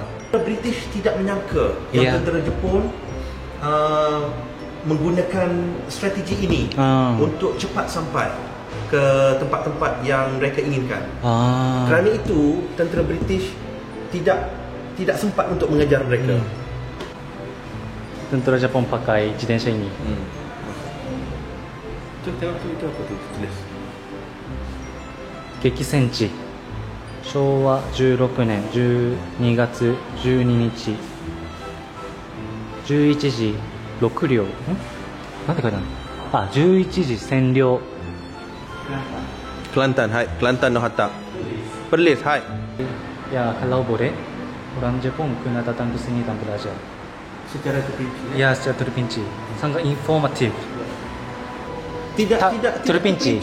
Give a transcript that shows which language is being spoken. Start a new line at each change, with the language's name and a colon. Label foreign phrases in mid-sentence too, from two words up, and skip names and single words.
Malay: British tidak menyangka yang tentera Jepun menggunakan strategi ini untuk cepat sampai ke tempat-tempat yang mereka inginkan. Kerana itu tentera British tidak sempat untuk mengejar mereka. Tentera Jepun pakai jidensha ini. Tengok tu apa tu tulis.
Japanese: 激戦地昭和16年12月12日11時6両なんて書いてあるの11時占領
Malay: Kelantan, hai. Kelantan no Hatta. Perlis, hai. Ya, kalau boleh orang Jepun kena datang ke sini dan belajar. Secara terperinci. Ya, secara terperinci. Sangat informatif. Tidak terperinci.